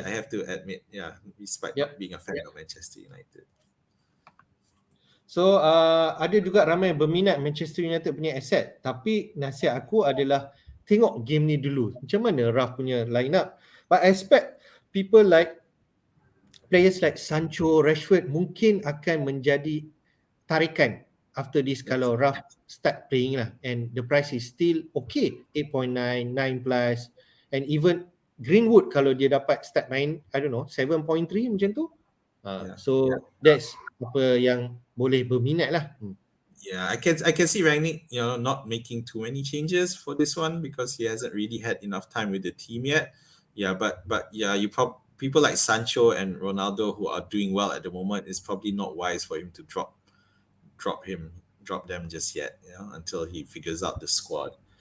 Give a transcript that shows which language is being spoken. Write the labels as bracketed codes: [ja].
[en] I have to admit, despite not being a fan of Manchester United. [ms] So ada juga ramai berminat Manchester United punya asset, tapi nasihat aku adalah tengok game ni dulu. Macam mana Raf punya line up. [en] But I expect people like players like Sancho, Rashford [ms] mungkin akan menjadi tarikan [en] after this kalau Raf start playing lah, and the price is still okay, 8.9, 9 plus, and even Greenwood kalau dia dapat start main, I don't know, 7.3 macam tu. So that's [ms] apa yang boleh berminat lah. [en] Yeah, I can see Rangnick, not making too many changes for this one because he hasn't really had enough time with the team yet. Yeah, but yeah, people like Sancho and Ronaldo who are doing well at the moment, is probably not wise for him to drop them just yet, until he figures out the squad.